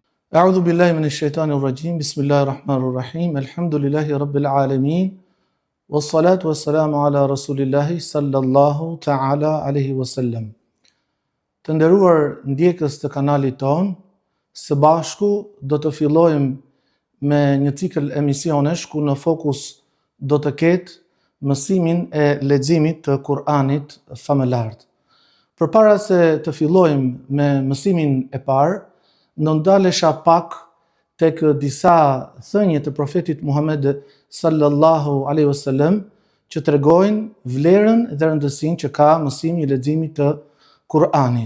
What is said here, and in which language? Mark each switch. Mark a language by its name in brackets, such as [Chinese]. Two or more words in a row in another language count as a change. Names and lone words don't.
[Arabic] أعوذ بالله من الشيطان الرجيم بسم الله الرحمن الرحيم. الحمد لله رب العالمين والصلاة والسلام على رسول الله صلى الله تعالى عليه وسلم. [Albanian] Të nderuar ndjekës të kanalit ton, së bashku do të fillojmë me një cikël emisionesh ku në fokus do të ketë mësimin e leximit të Kur'anit famëlart. Përpara se të fillojmë me mësimin e parë, do ndalesha pak tek disa thënie të profetit Muhammed [Arabic] صلى الله عليه وسلم [Albanian] që tregojnë vlerën dhe rëndësinë që ka mësimi i leximit të Kur'anit.